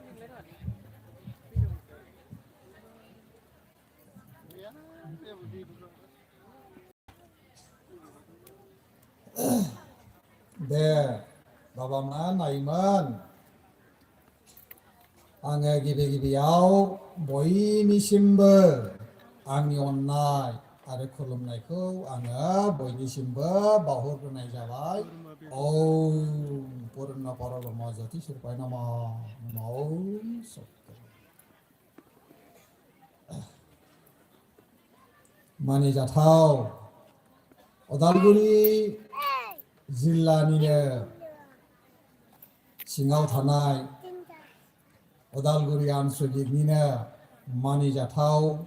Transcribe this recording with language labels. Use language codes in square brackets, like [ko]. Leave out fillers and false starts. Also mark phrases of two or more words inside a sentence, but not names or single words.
[brx] दे बाबामोन आइमोन आङो गिबियाव बयनिसिमबो आंनि अननाय आरो खुलुमनायखौ आङो बयनिसिमबो बावहरग्रोनाय जाबाय [sa] ओम पुर्न परब्रह्म ज्योति स्वरूपाय नमः ओम सत्य [brx] मानिजाथाव उदालगुरि जिल्लानिनो सिङाव थानाय उदालगुरि आनसलिकनिनो मानिजाथाव